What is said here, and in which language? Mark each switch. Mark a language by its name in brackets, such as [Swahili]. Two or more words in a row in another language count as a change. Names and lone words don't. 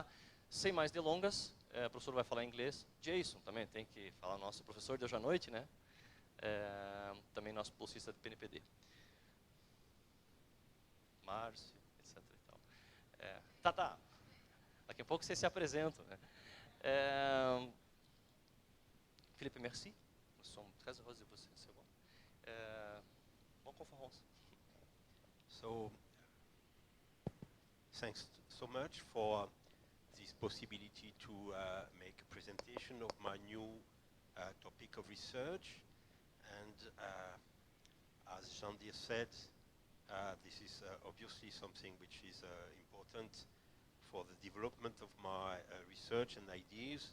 [Portuguese] Sem mais delongas, o professor vai falar em inglês. Jason também tem que falar, nosso professor de hoje à noite, né? Também nosso bolsista do PNPD. Márcio, etc. E tal. Tá. Daqui a pouco vocês se apresentam, né? [French] Philippe, merci. Nous sommes très heureux de vous recevoir. Bonne conférence. [English] So, thanks so much for this possibility to make a presentation of my new topic of research. And as Jean-Dir said, this is obviously something which is important for the development of my research and ideas.